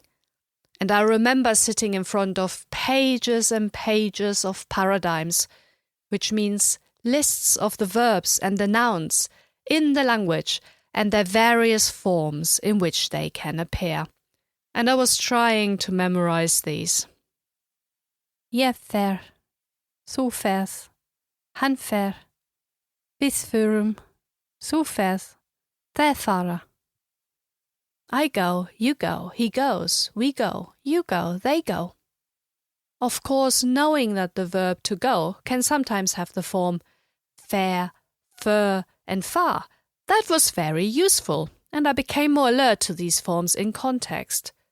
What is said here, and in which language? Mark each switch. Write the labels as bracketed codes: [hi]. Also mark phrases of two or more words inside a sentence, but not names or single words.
[en] And I remember sitting in front of pages and pages of paradigms, which means lists of the verbs and the nouns in the language and their various forms in which they can appear. And I was trying to memorize these. [is] Ég fer, þú ferð, hann fer, við förum, þú ferð, þeir fara. [en] I go, you go, he goes, we go, you go, they go. Of course, knowing that the verb to go can sometimes have the form fer, för, and far, that was very useful, and I became more alert to these forms in context.